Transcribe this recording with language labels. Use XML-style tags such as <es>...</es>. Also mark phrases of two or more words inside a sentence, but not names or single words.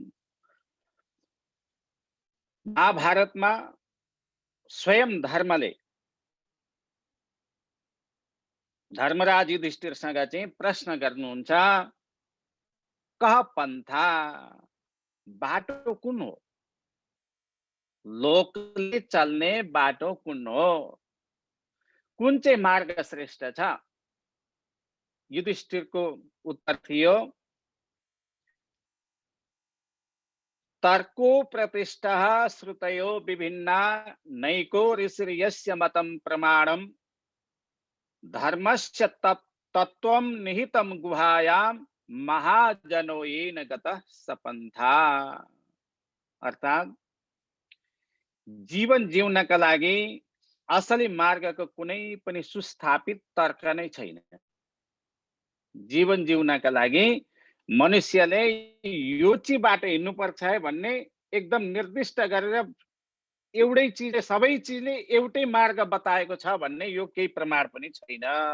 <ne>महाभारतमा स्वयं धर्मले धर्मराज युधिष्ठिरसँग चाहिँ प्रश्न गर्नुहुन्छ,</ne> <sa>कह पन्था,</sa> <ne>बाटो कुन हो? लोकले चल्ने बाटो कुन हो? कुन चाहिँ मार्ग श्रेष्ठ छ? युधिष्ठिरको उत्तर थियो,</ne> <sa>तर्को प्रतिष्ठः श्रुतयो विभिन्ना नैको ऋषिर्यस्य मतं प्रमाणम धर्मस्य तत्त्वं निहितं गुहायां महाजनो येन गतः सपन्था।</sa> <ne>अर्थात जीवन जिउनका लागि असली मार्गको कुनै पनि सुस्थापित तर्क नै छैन। जीवन जिउनका लागि मनुष्यले यो चाहिँ बाटो हिँड्नुपर्छ है भन्ने एकदम निर्दिष्ट गरेर एउटै चिजले सबै चिजले एउटै मार्ग बताएको छ भन्ने यो केही प्रमाण पनि छैन।</ne>